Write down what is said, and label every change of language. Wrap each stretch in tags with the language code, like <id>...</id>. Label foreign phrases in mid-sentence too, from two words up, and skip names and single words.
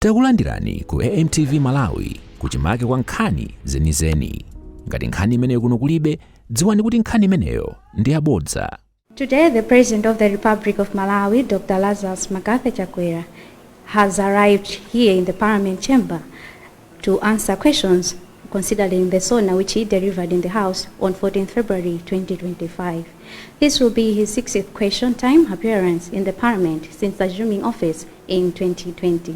<ny>Takulandirani ku AMTV Malawi kuchimake kwa nkhani zenizeni. Ngati nkhani imeneyo kuno kulibe, dziwani kuti nkhani imeneyo ndi yabodza.</ny> <en>Today, the President of the Republic of Malawi, Dr. Lazarus Makathe Chakwera, has arrived here in the Parliament chamber to answer questions considering the SONA which he delivered in the House on 14 February 2025. This will be his 60th question time appearance in the Parliament since assuming office in 2020.</en>